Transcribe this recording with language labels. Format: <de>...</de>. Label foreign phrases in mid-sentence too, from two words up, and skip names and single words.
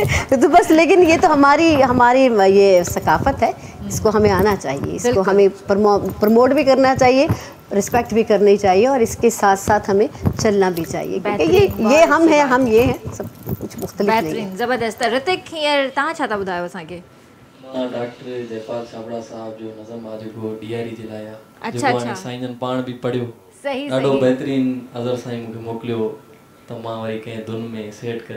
<ur>تو بس لیکن یہ تو ہماری یہ ثقافت ہے، اس کو ہمیں آنا چاہیے، اس کو ہمیں پروموٹ بھی کرنا چاہیے، ریسپیکٹ بھی کرنی چاہیے اور اس کے ساتھ ساتھ ہمیں چلنا بھی چاہیے کیونکہ یہ ہم ہیں، ہم یہ ہیں، سب کچھ مختلف نہیں ہے. بہترین، زبردست.</ur> <sd>ऋतिक हींअर तव्हां छा था ॿुधायो असांखे? डॉक्टर जयपाल छाबड़ा साहब जो नज़म आहे जेको डीआरई जे लाइ आहे, अच्छा, जेको हाणे साईं जन पाण बि पढ़ियो, सही ॾाढो सही। बहितरीन अज़र साईं मूंखे मोकिलियो त मां वरी कंहिं धुन में सेट करे।</sd>